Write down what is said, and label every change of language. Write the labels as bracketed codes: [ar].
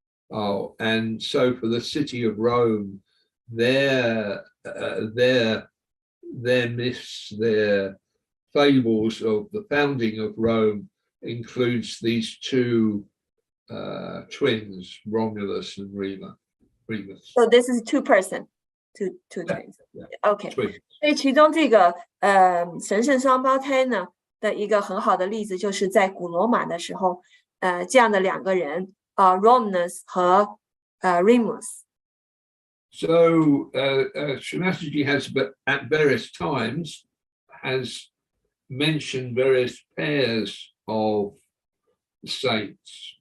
[en] And so for the city of Rome, their myths, their fables of the founding of Rome includes these 2 twins, Romulus and Remus. So this is two twins. Yeah, Okay. twins. [zh] 所以其中这个神圣双胞胎呢的一个很好的例子，就是在古罗马的时候，这样的2个人Romulus 和Remus。 [en] So Shri Mataji has, but at various times, has mentioned various pairs of saints.